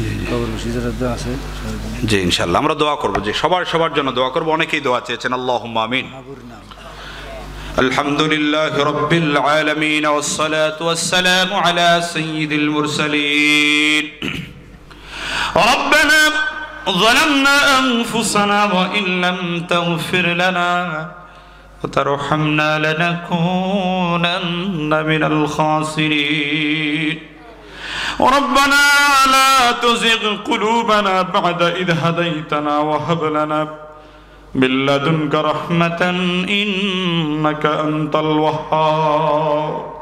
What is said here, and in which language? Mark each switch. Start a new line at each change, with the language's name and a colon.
Bangla: কবরবাসী যারা আছে জি, ইনশাআল্লাহ আমরা দোয়া করব, যে সবার জন্য দোয়া করব। অনেকেই দোয়া চেয়েছেন, আল্লাহুম্মা আমিন। আলহামদুলিল্লাহি রাব্বিল আলামিন ওয়াস সালাতু ওয়াস সালামু আলা সাইয়্যিদিল মুরসালিন।
Arabic: ربنا ظلمنا أنفسنا وإن لم تغفر لنا وترحمنا لنكونن من الخاسرين ربنا لا تزغ قلوبنا بعد إذ هديتنا وهب لنا من لدنك رحمة إنك أنت الوهاب